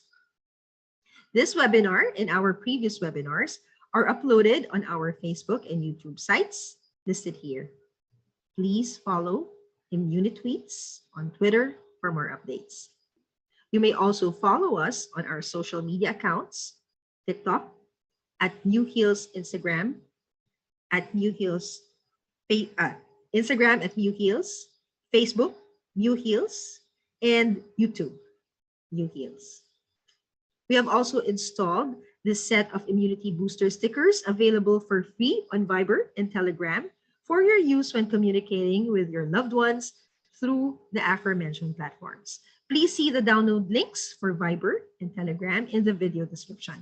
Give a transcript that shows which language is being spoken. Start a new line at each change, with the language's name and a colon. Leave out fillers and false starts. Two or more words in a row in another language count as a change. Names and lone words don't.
English: This webinar and our previous webinars are uploaded on our Facebook and YouTube sites listed here. Please follow Immunitweets on Twitter for more updates. You may also follow us on our social media accounts, TikTok, at Mu Heal's Instagram, at Mu Heal's Instagram at Mu Heal's, Facebook, Mu Heal's, and YouTube, Mu Heal's. We have also installed this set of immunity booster stickers available for free on Viber and Telegram for your use when communicating with your loved ones through the aforementioned platforms. Please see the download links for Viber and Telegram in the video description.